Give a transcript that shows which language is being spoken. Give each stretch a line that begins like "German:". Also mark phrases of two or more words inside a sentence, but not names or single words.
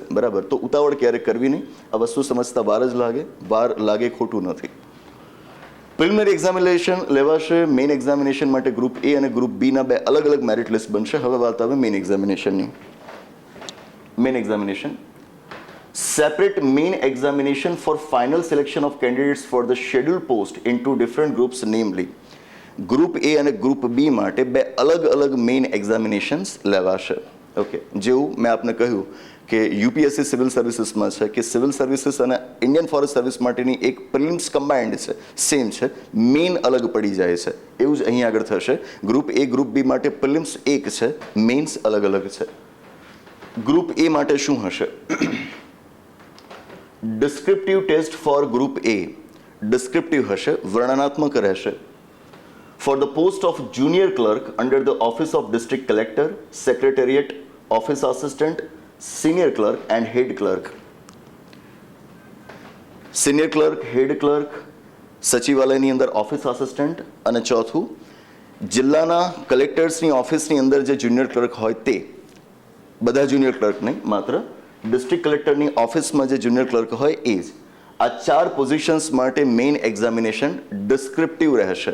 Gujarati: બરાબર, તો ઉતાવળ ક્યારેક કરવી નહીં. આ વસ્તુ સમજતા વાર લાગે ખોટું નથી.
English: preliminary examination
Gujarati: લેવાશે.
English: main examination
Gujarati: માટે ગ્રુપ એ અને ગ્રુપ બીના બે અલગ અલગ
English: merit list
Gujarati: બનશે. હવે વાત આવે મેઇન એક્ઝામિનેશનની.
English: main examination separate main examination for final selection of candidates for the scheduled post into different groups, namely
Gujarati: ગ્રુપ એ અને ગ્રુપ બી માટે બે અલગ અલગ
English: main examinations
Gujarati: લેવાશે. ઓકે, જેવું મેં આપને કહ્યું કે યુપીએસસી સિવિલ સર્વિસીસમાં છે કે સિવિલ સર્વિસીસ અને ઇન્ડિયન ફોરેસ્ટ સર્વિસ માટેની એક
English: prelims combined
Gujarati: છે, સેમ છે, મેઇન અલગ પડી જાય છે. એવું જ અહીં આગળ થશે. ગ્રુપ એ ગ્રુપ બી માટે પ્રિલિમ્સ એક છે, મેઇન્સ અલગ અલગ છે. ગ્રુપ એ માટે શું હશે?
English: descriptive test for group A descriptive
Gujarati: હશે, વર્ણનાત્મક રહેશે.
English: For the post of junior clerk under the office of district collector, secretariat, office assistant, senior clerk and head clerk. Senior clerk, head clerk,
Gujarati: સચિવાલયની અંદર
English: office assistant
Gujarati: અને ચોથું જિલ્લાના કલેક્ટર્સની ઓફિસની અંદર જે
English: junior clerk
Gujarati: હોય તે. બધા
English: junior clerk
Gujarati: નહીં, માત્ર ડિસ્ટ્રિક્ટ કલેક્ટરની ઓફિસમાં જે
English: junior clerk
Gujarati: હોય એ જ. આ 4 પોઝિશન્સ માટે
English: main examination descriptive
Gujarati: રહેશે.